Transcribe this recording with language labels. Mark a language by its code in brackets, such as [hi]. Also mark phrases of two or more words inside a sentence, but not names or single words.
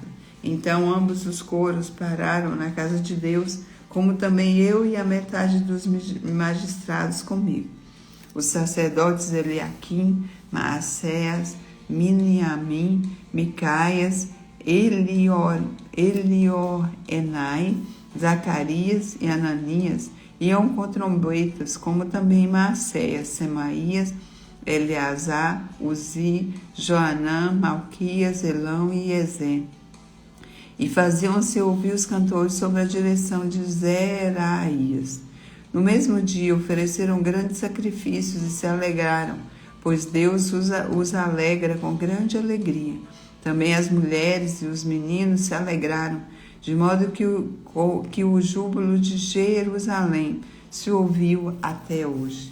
[pt] Então ambos os coros pararam na casa de Deus, como também eu e a metade dos magistrados comigo. Os sacerdotes Eliaquim, Maacéas, Miniamim, Micaias, Elioenai, Zacarias e Ananias iam com trombetas, como também Maacéas, Semaías, Eleazar, Uzi, Joanã, Malquias, Elão e Ezé. E faziam-se ouvir os cantores sob a direção de Zeraías. No mesmo dia ofereceram grandes sacrifícios e se alegraram, pois Deus os alegra com grande alegria. Também as mulheres e os meninos se alegraram, de modo que o júbilo de Jerusalém se ouviu até hoje.